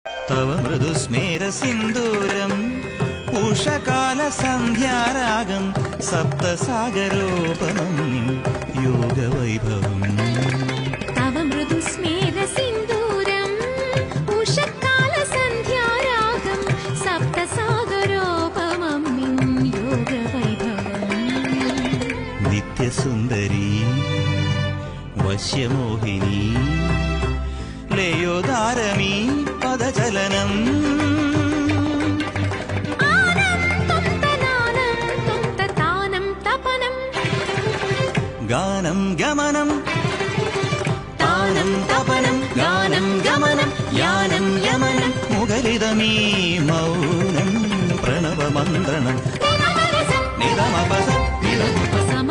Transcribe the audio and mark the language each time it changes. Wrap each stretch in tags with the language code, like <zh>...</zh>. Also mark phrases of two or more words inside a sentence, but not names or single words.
<sa>तव मृदुस्मेर सिन्दूरम् उषकालसन्ध्यारागं सप्तसागरोपमं योगवैभवम् तव मृदुस्मेर सिन्दूरम् उषकालसन्ध्यारागं सप्तसागरोपमं योगवैभवम्</sa> <ml>नित्यसुन्दरी വശ്യമോഹിനി ലയോദാരമീ പദചലനം ഗാനം ഗമനം താനം തപനം ഗാനം ഗമനം യാനം യമനം മുഖരിതമീ മൗനം പ്രണവമന്ത്രണം നിഗമപസ നിഗമപ</ml>